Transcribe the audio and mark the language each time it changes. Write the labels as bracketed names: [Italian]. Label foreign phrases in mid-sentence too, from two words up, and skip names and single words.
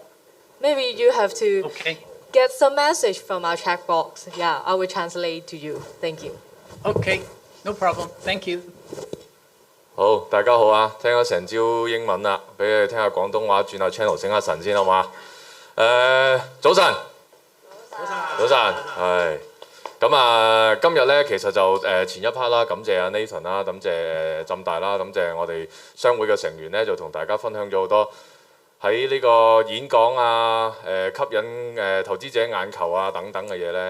[English] Maybe you have to get some message from our chat box. Yeah, I will translate to you. Thank you. Okay, no problem. Thank you. [Cantonese] 好，大家好啊！聽咗成朝英文啦，俾你哋聽下廣東話，轉下 channel 醒下神先好嘛？早晨，早晨，係。咁啊，今日咧其實就前一 part 啦，感謝阿 Nathan 啦，感謝浸大啦，感謝我哋商會嘅成員咧，就同大家分享咗好多喺呢個演講啊、吸引投資者眼球啊等等嘅嘢咧。